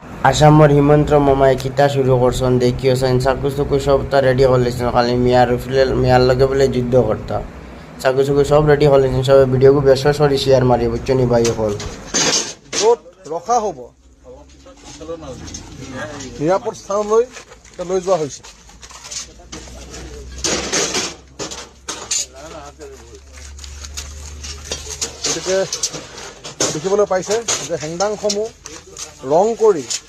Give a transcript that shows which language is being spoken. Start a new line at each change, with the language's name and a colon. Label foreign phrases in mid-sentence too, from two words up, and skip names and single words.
Sylheti: আসামৰ হিমন্ত মামাই কিতা শুরু করছেন দেখিয়েছেন চাকু চুকু সব তা রেডি করলেছেন খালি মিয়ার লগে বলে যুদ্ধ করতা চাকু চুকু সব রেডি করলেছেন সবাই ভিডিওকে বেশ সরি শেয়ার মারি বুঝছো নি ভাই হল
Assamese: ৰখা হ'ব নিৰাপদ স্থানলৈ লৈ যোৱা হৈছে গতিকে দেখিবলৈ পাইছে যে হেংদাংসমূহ ৰং কৰি